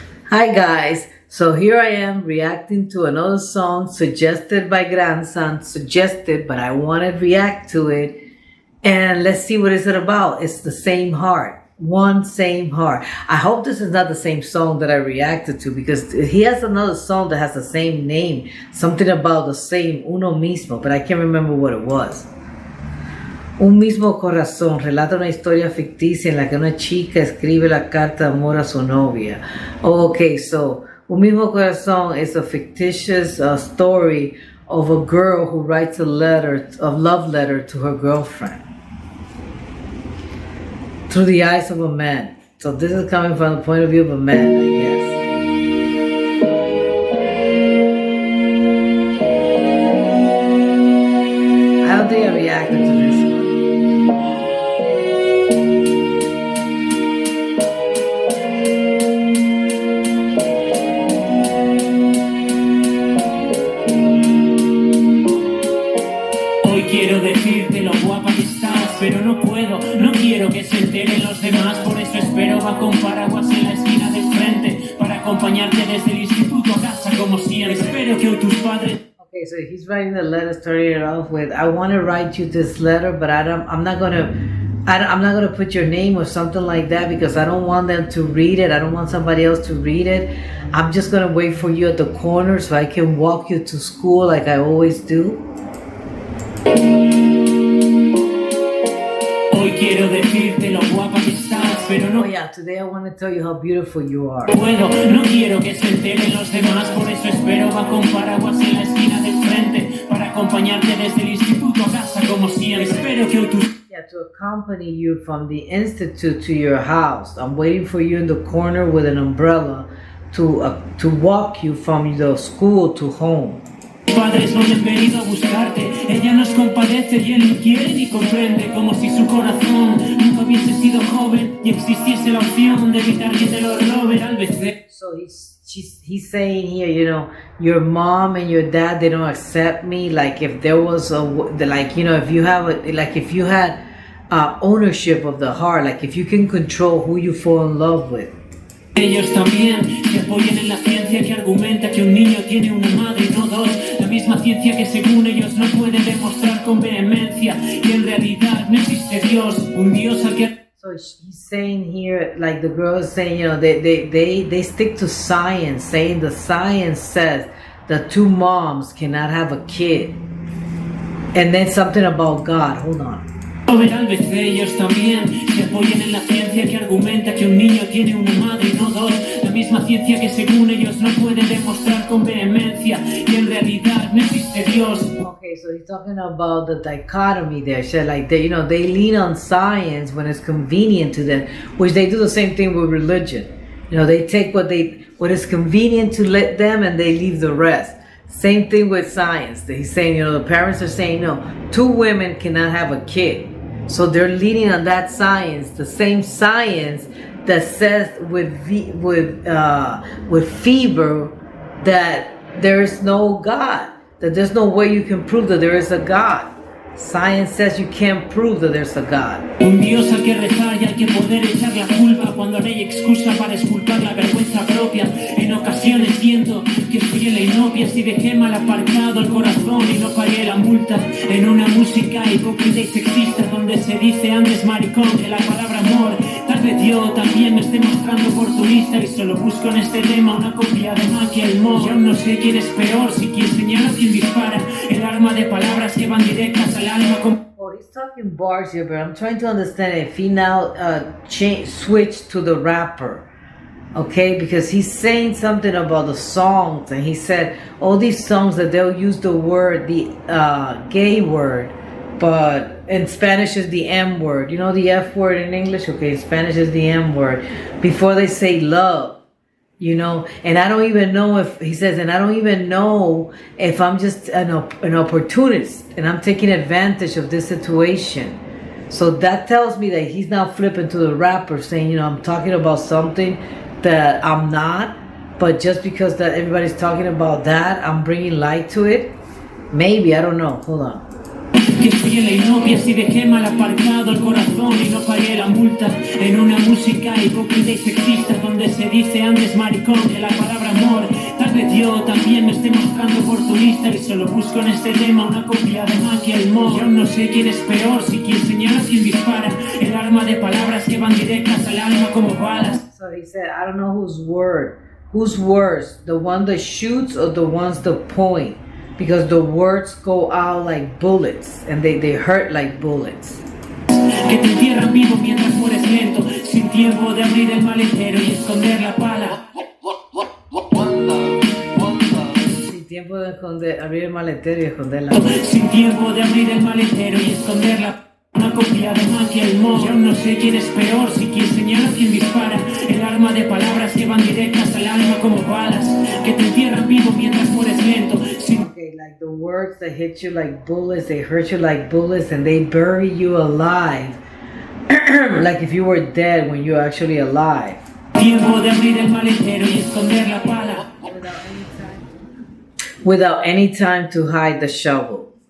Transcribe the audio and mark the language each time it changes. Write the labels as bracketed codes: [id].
[en] Hi guys, so here I am reacting to another song suggested by Gransan, suggested, but I want to react to it. And let's see what is it about. It's the same heart, one same heart. I hope this is not the same song that I reacted to because he has another song that has the same name, something about the same, [es] uno mismo, [en] but I can't remember what it was. [es] Un mismo corazón relata una historia ficticia en la que una chica escribe la carta de amor a su novia. [en] Oh, okay, so Un mismo corazón is a fictitious story of a girl who writes a love letter to her girlfriend through the eyes of a man. So this is coming from the point of view of a man, I guess. I don't think I reacted to this one. [es] Quiero decirte lo guapa que estás, pero no puedo, no quiero que se enteren los demás. Por eso espero bajo un paraguas en la esquina del frente para acompañarte desde el instituto a casa como siempre. Espero que hoy tus padres... [en] Okay, so he's writing the letter, starting it off with, I want to write you this letter, but I'm not gonna put your name or something like that because I don't want them to read it. I don't want somebody else to read it. I'm just gonna wait for you at the corner so I can walk you to school like I always do. [es] Hoy quiero decirte lo guapa que estás, pero no... [en] Oh yeah, today I want to tell you how beautiful you are. [es] Puedo, no quiero que se enteren los demás, por eso espero bajo un paraguas en la esquina del frente para acompañarte desde el instituto a casa como siempre. Espero que hoy tus... [en] Yeah, to accompany you from the institute to your house. I'm waiting for you in the corner with an umbrella to walk you from the school to home. [es] Padres no han venido a buscarte, ella nos compadece y él no quiere ni comprende, como si su corazón nunca hubiese sido joven y existiese la opción de evitar que te lo roben al veces. [en] So he's saying here, you know, your mom and your dad, they don't accept me. Like if there was if you have if you had ownership of the heart, like if you can control who you fall in love with. [es] Ellos también se apoyan en la ciencia que argumenta que un niño tiene una madre y no dos. La misma ciencia que según ellos no puede demostrar con vehemencia. Y en realidad no existe Dios, un Dios al que... [en] So he's saying here, like the girl is saying, you know, they stick to science, saying the science says that two moms cannot have a kid. And then something about God. Hold on. [es] Tal vez ellos también se apoyen en la ciencia que argumenta que un niño tiene una madre y no dos. La misma ciencia que según ellos no puede demostrar con vehemencia. Y en realidad no existe Dios. [en] Okay, so he's talking about the dichotomy there. So like they lean on science when it's convenient to them, which they do the same thing with religion. You know, they take what is convenient to let them and they leave the rest. Same thing with science. He's saying, you know, the parents are saying, no, two women cannot have a kid. So they're leaning on that science, the same science that says with fever that there is no God, that there's no way you can prove that there is a God. Science says you can't prove that there's a God. [es] Un Dios al que rezar y al que poder echar la culpa cuando no hay excusa para exculpar la vergüenza propia. En ocasiones siento que fui en la inopia si dejé mal aparcado el corazón y no pagué la multa. En una música hipócrita y sexista donde se dice antes maricón que la palabra amor. Tal vez yo también me esté mostrando oportunista y solo busco en este tema una copia de Michael Moore. Yo no sé quién es peor, si quien señala o quien dispara. El arma de palabras que van directas al alma con... [en] Oh, he's talking bars here, but I'm trying to understand if he now switched to the rapper. Okay, because he's saying something about the songs, and he said all these songs that they'll use the word, the gay word, but in Spanish is the M word. You know the F word in English? Okay, in Spanish is the M word. Before they say love, you know, and I don't even know if, he says, and I don't even know if I'm just an opportunist and I'm taking advantage of this situation. So that tells me that he's now flipping to the rapper saying, you know, I'm talking about something that I'm not, but just because that everybody's talking about that, I'm bringing light to it. Maybe, I don't know. Hold on. [es] que fui en la inopia si dejé mal aparcado el corazón y no pagué la multa. En una música hipócrita y sexista donde se dice antes maricón que la palabra amor. Tal vez yo también me esté mostrando oportunista y solo busco en este tema una copia de magia y humor. Yo no sé quién es peor, si quien señala o quien dispara. El arma de palabras que van directas al alma como balas. [en] So he said, I don't know who's worse, the one that shoots or the ones that point, because the words go out like bullets and they hurt like bullets. [es] Que te entierran vivo mientras mueres lento, sin tiempo de abrir el maletero y esconder la pala. Sin tiempo de abrir el maletero y esconder la pala. Sin tiempo de abrir el maletero y esconder la pala. Una copia de magia y humor. Yo no sé quién es peor, si quien señala o quien dispara. El arma de palabras que van directas al alma como balas, que te entierran vivo mientras mueres lento. [en] Okay, like the words that hit you like bullets, they hurt you like bullets, and they bury you alive. Like if you were dead when you're actually alive. [es] Tiempo de abrir el maletero y esconder la pala. [en] Without any time to hide the shovel.